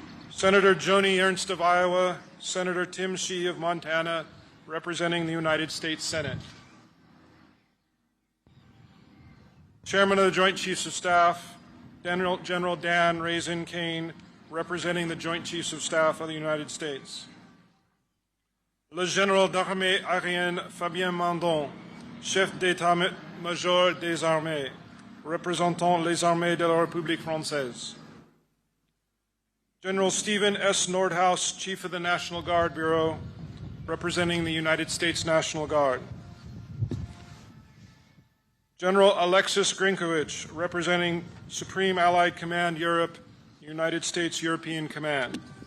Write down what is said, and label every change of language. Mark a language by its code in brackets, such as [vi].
[en] Senator Joni Ernst of Iowa, Senator Tim Shea of Montana, representing the United States Senate. Chairman of the Joint Chiefs of Staff, General Dan Raisin Kane, representing the Joint Chiefs of Staff of the United States. [fr] Le Général d'Armée aérienne Fabien Mandon, chef d'état-major des armées, représentant les armées de la République française. [en] General Stephen S. Nordhaus, Chief of the National Guard Bureau, representing the United States National Guard. General Alexis Grinkovich, representing Supreme Allied Command Europe, United States European Command.